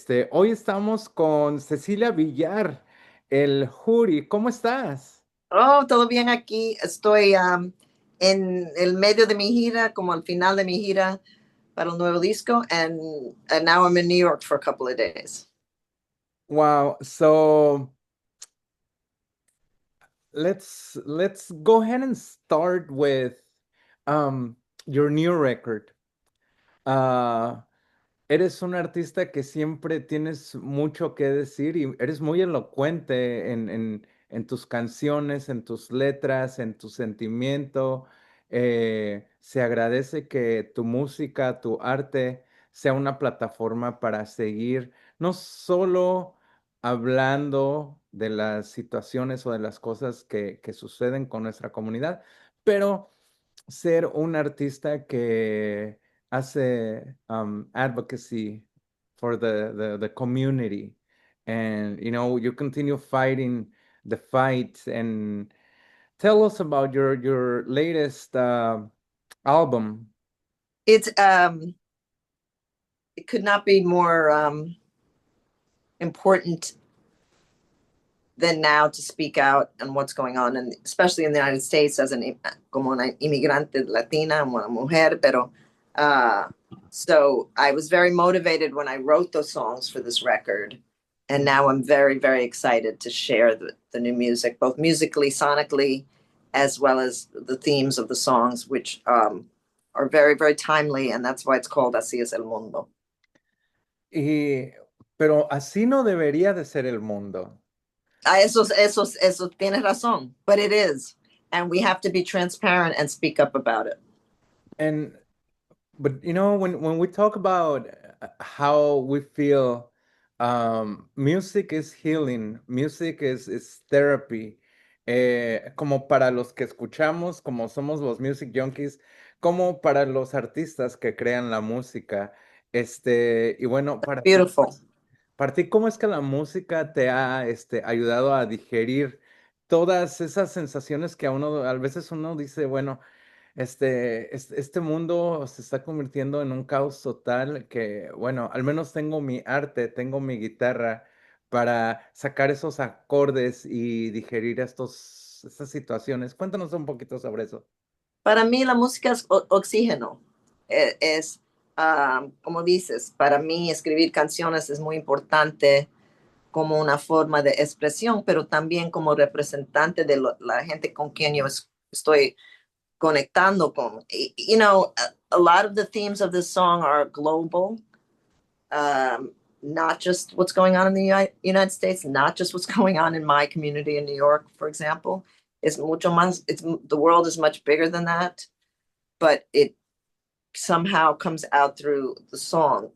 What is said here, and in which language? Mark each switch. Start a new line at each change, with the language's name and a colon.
Spanish: Hoy estamos con Cecilia Villar, el Juri, ¿cómo estás? Oh, todo bien aquí. Estoy en el medio de mi gira, como al final de mi gira para el nuevo disco,
English: and now I'm in New York for a couple of days. Wow, so let's go ahead and start with um your new record.
Spanish: Uh Eres un artista que siempre tienes mucho que decir y eres muy elocuente en tus canciones, en tus letras, en tu sentimiento. Se agradece que tu música, tu arte sea una plataforma para seguir no solo hablando de las situaciones o de las cosas que suceden con nuestra comunidad, pero ser un artista que hace
English: advocacy for the community. And, you continue fighting the fight. And tell us about your latest album. It's it could not be more important than now to speak out on what's going on, and especially in the United States as
Spanish: como una inmigrante latina, una mujer. Pero
English: so I was very motivated when I wrote those songs for this record, and now I'm very, very excited to share the new music, both musically, sonically, as well as the themes of the songs, which are very, very timely, and that's why it's called Así es el Mundo.
Spanish: Pero así no debería de ser el mundo. Eso, tienes razón,
English: but it is. And we have to be transparent and speak up about it. And But when we talk about how we feel, music is healing, music is therapy.
Spanish: Como para los que escuchamos, como somos los
English: music junkies,
Spanish: como para los artistas que crean la música. Y bueno,
English: Beautiful.
Spanish: para ti, ¿cómo es que la música te ha, ayudado a digerir todas esas sensaciones que a veces uno dice, bueno, este mundo se está convirtiendo en un caos total que, bueno, al menos tengo mi arte, tengo mi guitarra para sacar esos acordes y digerir estas situaciones. Cuéntanos un poquito sobre eso. Para mí la música es oxígeno. Es, como dices, para mí escribir canciones es muy importante como una forma de expresión, pero también como representante de la gente con quien yo estoy conectando con.
English: You know, a lot of the themes of this song are global, not just what's going on in the United States, not just what's going on in my community in New York, for example. It's
Spanish: mucho más,
English: the world is much bigger than that, but it somehow comes out through the song.